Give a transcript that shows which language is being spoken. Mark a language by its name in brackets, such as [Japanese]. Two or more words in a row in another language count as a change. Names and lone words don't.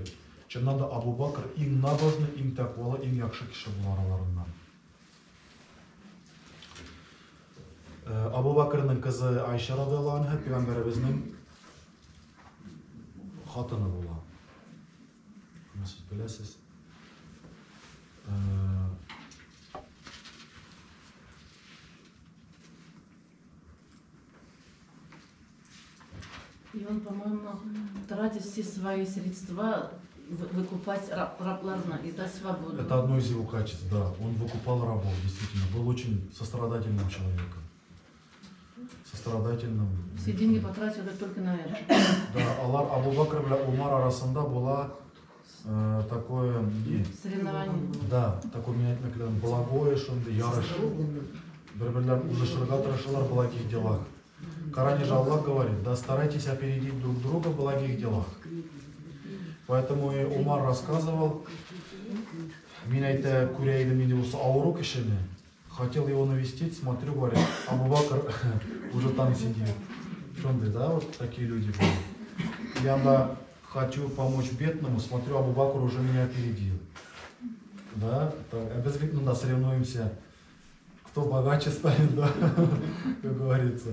[Tatar] Чыннан да Абу Бакр иң набожный, иң тәкъвалы, иң яхшы кеше була араларыннан. Абу Бакрның кызы Айша радиллаһу анха Пeygamberебезнең хатыны була. Сез беләсез. [Russian] И он, по-моему, тратит все свои средства выкупать рабларно и дать свободу. Это одно из его качеств, да. Он выкупал рабов, действительно. Был очень сострадательным человеком. Сострадательным. Все деньги потратил только на это. [Tatar] Да, Абу Бакр белән Умар арасында була такое... [Russian] Соревнование. Да, такое благое, [Tatar] шундай ярыш. Бер-берләрен узышырга тырышалар [Russian] в благих делах. В Коране же Аллах говорит, да старайтесь опередить друг друга в благих делах. Поэтому и Умар рассказывал, [Tatar] мин әйтә күрә идем инде ул авыру кешене. [Russian] Хотел его навестить, смотрю, говорит, Абу Бакр уже там сидит. Шундай, да, вот такие люди были. Я хочу помочь бедному, смотрю, Абу Бакр уже меня опередил. Да, обязательно да, соревнуемся, кто богаче станет, да, как говорится.